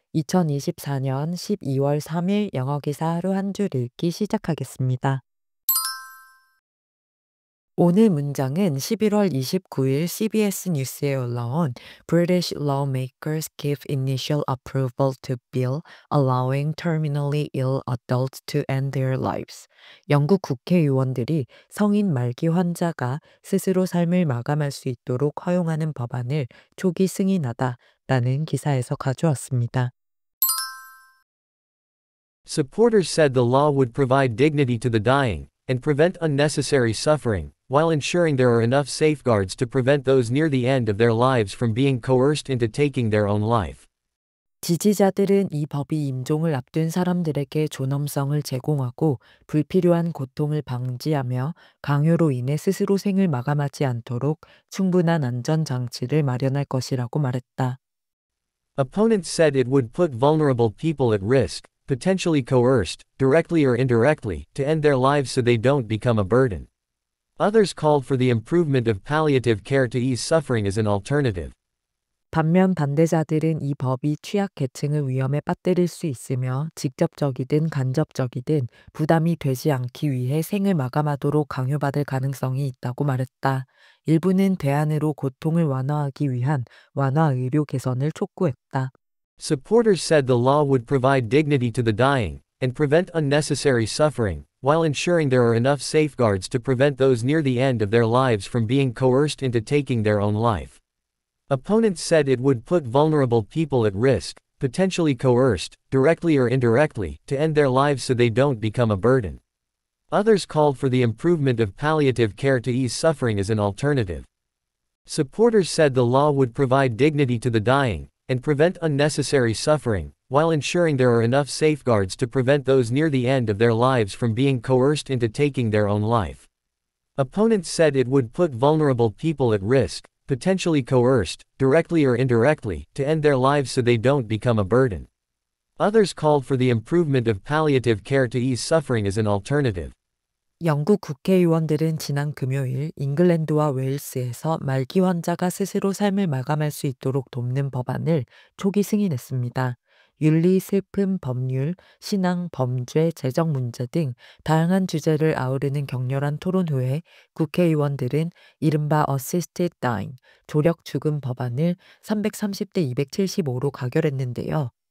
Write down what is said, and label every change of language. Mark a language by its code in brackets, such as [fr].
[ko] 2024년 12월 3일 영어 기사 하루 한 줄 읽기 시작하겠습니다. [en] 오늘 문장은 11월 29일 CBS 뉴스에 올라온 British lawmakers give initial approval to bill allowing terminally ill adults to end their lives. [ko] 영국 국회의원들이 성인 말기 환자가 스스로 삶을 마감할 수 있도록 허용하는 법안을 초기 승인하다라는 기사에서 가져왔습니다. [en] Supporters said the law would provide dignity to the dying, and prevent unnecessary suffering, while ensuring there are enough safeguards to prevent those near the end of their lives from being coerced into taking their own life. [ko] 지지자들은 이 법이 임종을 앞둔 사람들에게 존엄성을 제공하고 불필요한 고통을 방지하며 강요로 인해 스스로 생을 마감하지 않도록 충분한 안전 장치를 마련할 것이라고 말했다. [en] Opponents said it would put vulnerable people at risk, potentially coerced, directly or indirectly, to end their lives so they don't become a burden. Others called for the improvement of palliative care to ease suffering as an alternative. [ko] 반면 반대자들은 이 법이 취약 계층을 위험에 빠뜨릴 수 있으며 직접적이든 간접적이든 부담이 되지 않기 위해 생을 마감하도록 강요받을 가능성이 있다고 말했다. 일부는 대안으로 고통을 완화하기 위한 완화 의료 개선을 촉구했다. [en] Supporters said the law would provide dignity to the dying, and prevent unnecessary suffering, while ensuring there are enough safeguards to prevent those near the end of their lives from being coerced into taking their own life. Opponents said it would put vulnerable people at risk, potentially coerced, directly or indirectly, to end their lives so they don't become a burden. Others called for the improvement of palliative care to ease suffering as an alternative. Supporters said the law would provide dignity to the dying, and prevent unnecessary suffering, while ensuring there are enough safeguards to prevent those near the end of their lives from being coerced into taking their own life. Opponents said it would put vulnerable people at risk, potentially coerced, directly or indirectly, to end their lives so they don't become a burden. Others called for the improvement of palliative care to ease suffering as an alternative. [ko] 영국 국회의원들은 지난 금요일 잉글랜드와 웨일스에서 말기 환자가 스스로 삶을 마감할 수 있도록 돕는 법안을 초기 승인했습니다. 윤리, 슬픔, 법률, 신앙, 범죄, 재정 문제 등 다양한 주제를 아우르는 격렬한 토론 후에 국회의원들은 이른바 Assisted Dying, 조력 죽음 법안을 330대 275로 가결했는데요.